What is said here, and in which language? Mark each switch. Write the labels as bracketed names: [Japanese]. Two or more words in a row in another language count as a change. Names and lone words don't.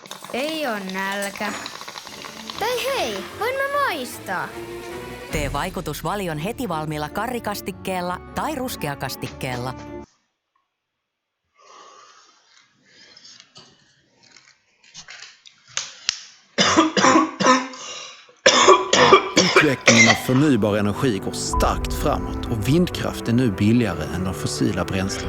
[Finnish] Ei oo nälkä. Tai hei, voin mä maistaa. Tee vaikutus valion heti valmiilla karrikastikkeella tai ruskeakastikkeella. [Swedish] Utvecklingen av förnybar energi går starkt framåt och vindkraft är nu billigare än de fossila bränslena.